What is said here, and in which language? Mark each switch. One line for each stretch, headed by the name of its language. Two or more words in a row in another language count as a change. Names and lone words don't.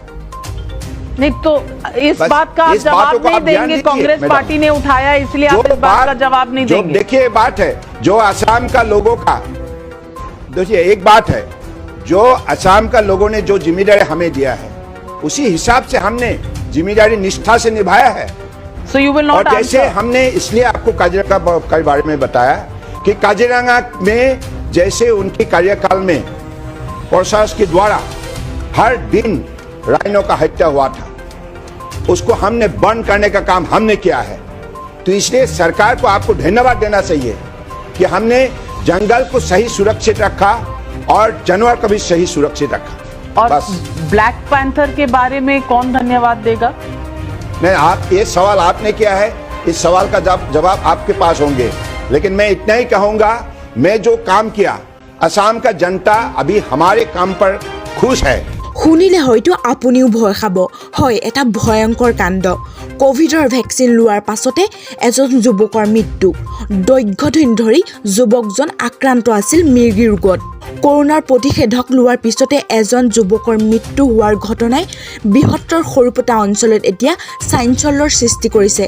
Hindi: नहीं तो इस बात का आप जवाब नहीं देंगे, कांग्रेस पार्टी ने उठाया इसलिए आप इस बात का जवाब नहीं देंगे। देखिए बात है जो असम का लोगों का, देखिए एक बात है जो असम का लोगों ने जो जिम्मेदारी हमें दिया है उसी हिसाब से हमने जिम्मेदारी निष्ठा से निभाया है।
English: So you will not
Hindi: और जैसे
English: answer.
Hindi: हमने इसलिए आपको काजीरंगा के बारे में बताया कि काजीरंगा में जैसे उनकी कार्यकाल में प्रशासन के द्वारा हर दिन राइनो का हत्या हुआ था, उसको हमने बंद करने का काम हमने किया है। तो इसलिए सरकार को आपको धन्यवाद देना चाहिए कि हमने जंगल को सही सुरक्षित रखा और जानवर को भी सही सुरक्षित रखा। और बस ब्लैक पैंथर के बारे में कौन धन्यवाद देगा? नहीं, आप ये सवाल आपने किया है, इस सवाल का जवाब आपके पास होंगे, लेकिन मैं इतना ही कहूंगा, मैं जो काम किया असम का जनता अभी हमारे काम पर खुश है।
Assamese: শুনিলে হয়তো আপুনিও ভয় খাব। হয়, এটা ভয়ংকৰ কাণ্ড। কোভিডৰ ভেকচিন লোৱাৰ পাছতে এজন যুৱকৰ মৃত্যু। দীৰ্ঘদিন ধৰি যুৱকজন আক্ৰান্ত আছিল মিৰ্গী ৰোগত। কৰোনাৰ প্ৰতিষেধক লোৱাৰ পিছতে এজন যুৱকৰ মৃত্যু হোৱাৰ ঘটনাই বৃহত্তৰ সৰুপেটা অঞ্চলত এতিয়া চাঞ্চল্যৰ সৃষ্টি কৰিছে।